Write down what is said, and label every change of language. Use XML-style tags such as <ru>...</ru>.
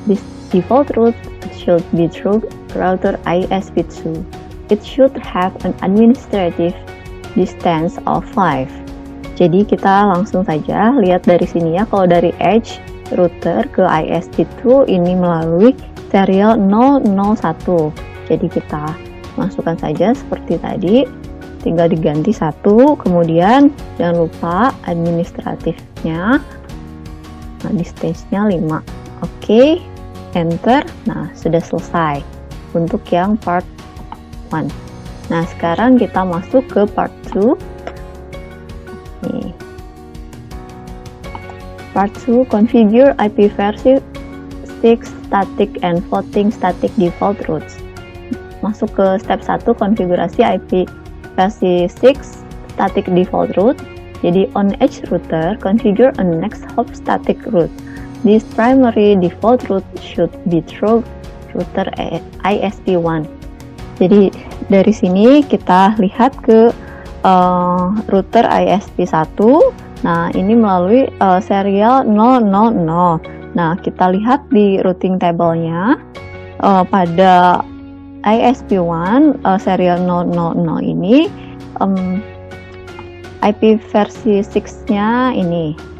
<en>This default route should be through router ISP2. It should have an administrative distance of 5.</en> <id>Jadi kita langsung saja lihat dari sini ya, kalau dari edge router ke ISP2 ini melalui serial 001. Jadi kita masukkan saja seperti tadi, tinggal diganti 1, kemudian jangan lupa administratifnya, nah distance-nya 5. Oke, enter. Nah, sudah selesai untuk yang part 1. Nah, sekarang kita masuk ke part 2.</id> <en>Part 2, configure IP versi 6 static and floating static default routes.</en> <id>Masuk ke step 1, konfigurasi IP versi 6 static default route.</id> <en>Jadi on edge router, configure a next hop static route. This primary default route should be through router ISP1.</en> <id>Jadi dari sini kita lihat ke router ISP1. Nah, ini melalui serial 000. Nah, kita lihat di routing table-nya pada ISP1 serial 000 ini IP versi 6-nya ini.</id>